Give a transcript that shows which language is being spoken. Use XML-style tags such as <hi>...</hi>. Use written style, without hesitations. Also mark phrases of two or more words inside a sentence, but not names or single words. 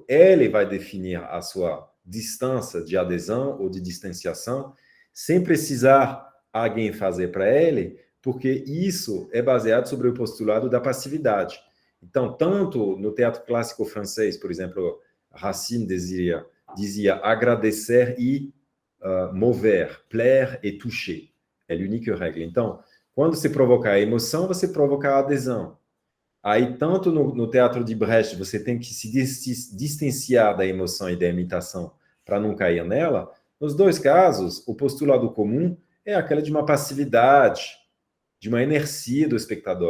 <pt>Ele vai definir a sua distância de adesão ou de distanciação, sem precisar alguém fazer para ele, porque isso é baseado sobre o postulado da passividade. Então, tanto no teatro clássico francês, por exemplo, Racine dizia agradecer e mover,</pt> <fr>plaire et toucher.</fr> <pt>É a única regra. Então, quando você provocar a emoção, você provoca a adesão. Aí, tanto no teatro de Brecht, você tem que se distanciar da emoção e da imitação para não cair nela. Nos dois casos, o postulado comum é aquela de uma passividade, de uma inercia do espectador.</pt>